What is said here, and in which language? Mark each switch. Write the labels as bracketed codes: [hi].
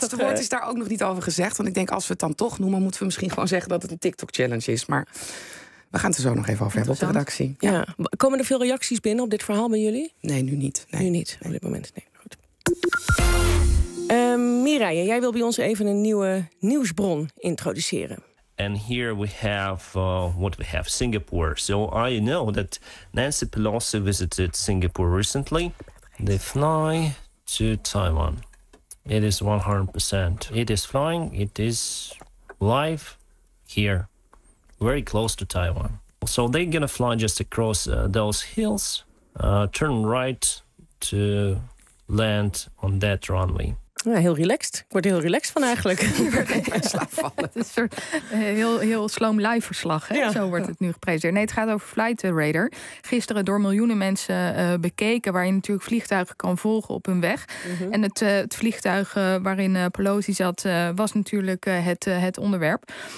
[nl] Het laatste woord is daar ook nog niet over gezegd. Want ik denk, als we het dan toch noemen, moeten we misschien gewoon zeggen dat het een TikTok-challenge is. Maar we gaan het er zo nog even over hebben op de redactie. Ja. Komen er veel reacties binnen op dit verhaal bij jullie? Nee, nu niet. Nee. Nu niet, op dit moment. Nee, goed. Mireille, jij wil bij ons even een nieuwe nieuwsbron introduceren. [en] And here we have Singapore. So I know that Nancy Pelosi visited Singapore recently. They fly to Taiwan. It is 100%. It is flying. It is live here, very close to Taiwan. So they're gonna fly just across those hills, turn right to land on that runway. [nl] Ja, heel relaxed. Ik word er heel relaxed van eigenlijk. Het is een heel sloom live verslag. Hè? Ja. Zo wordt het nu gepresenteerd. Nee, het gaat over Flight Radar. Gisteren door miljoenen mensen bekeken, waar je natuurlijk vliegtuigen kan volgen op hun weg. Mm-hmm. En het vliegtuig waarin Pelosi zat, was natuurlijk het onderwerp.